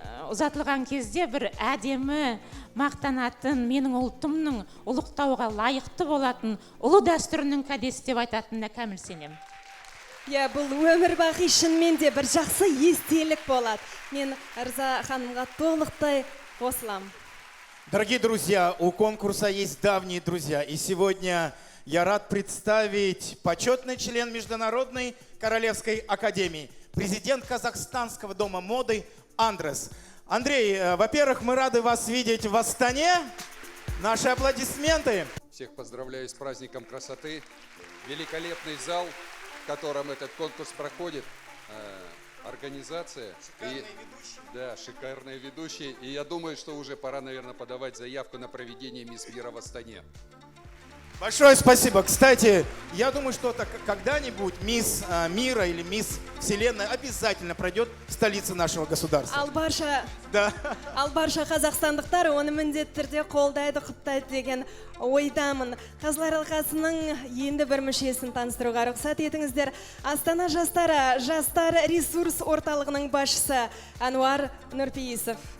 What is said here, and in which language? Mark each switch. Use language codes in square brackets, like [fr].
[kk] ұзатылған кезде бір әдемі, мақтанатын, менің ұлтымның ұлықтауға лайықты болатын ұлы дәстүрінің кәдесі деп айтатынына кәміл сенемін. Иә, бұл өмір бақи шынымен де бір жақсы естелік болады. Мен Ырза ханымға толықтай қосылам. [ru] Дорогие друзья, у конкурса есть давние друзья. И сегодня я рад представить почетный член Международной Королевской Академии, президент Казахстанского дома моды Андрес. Андрей, во-первых, мы рады вас видеть в Астане. Наши аплодисменты. Всех поздравляю с праздником красоты. Великолепный зал, в котором этот конкурс проходит. Организация. Да, шикарные ведущие. И я думаю, что уже пора, наверное, подавать заявку на проведение Мисс Мира в Астане. Большое спасибо. Кстати, я думаю, что когда-нибудь Мисс Мира или Мисс Вселенная обязательно пройдет в столице нашего государства. [kk] Ал барша қазақстандықтар оны міндетті түрде қолдайды, құптайды деген ойдамын. Қазылар алқасының енді бір мүшесін таныстыруға рұқсат етіңіздер. Астана жастары, жастар ресурс орталығының басшысы Ануар Нұрпейісов.